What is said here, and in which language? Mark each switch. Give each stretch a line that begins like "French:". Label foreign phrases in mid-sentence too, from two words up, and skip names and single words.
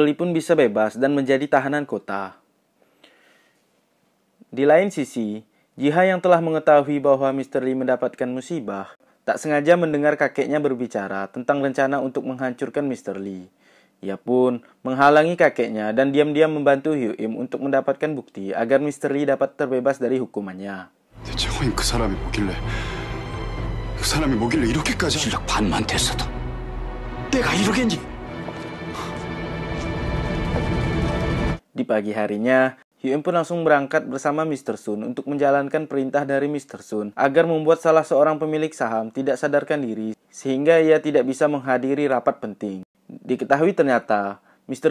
Indonesian: Lee pun bisa bebas dan menjadi tahanan kota. Di lain sisi, Jiha yang telah mengetahui bahwa Mr. Lee mendapatkan musibah, tak sengaja mendengar kakeknya berbicara tentang rencana untuk menghancurkan Mr. Lee. Ia pun menghalangi kakeknya dan diam-diam membantu Hyuim untuk mendapatkan bukti agar Mr. Lee dapat terbebas dari hukumannya.
Korean: 대체 허인 그 사람이 뭐길래 이렇게까지 실력 반만 됐어도 내가 이러겠니?
Indonesian: Di pagi harinya, Hyuim pun langsung berangkat bersama Mr. Sun untuk menjalankan perintah dari Mr. Sun agar membuat salah seorang pemilik saham tidak sadarkan diri sehingga ia tidak bisa menghadiri rapat penting. Diketahui ternyata Mr.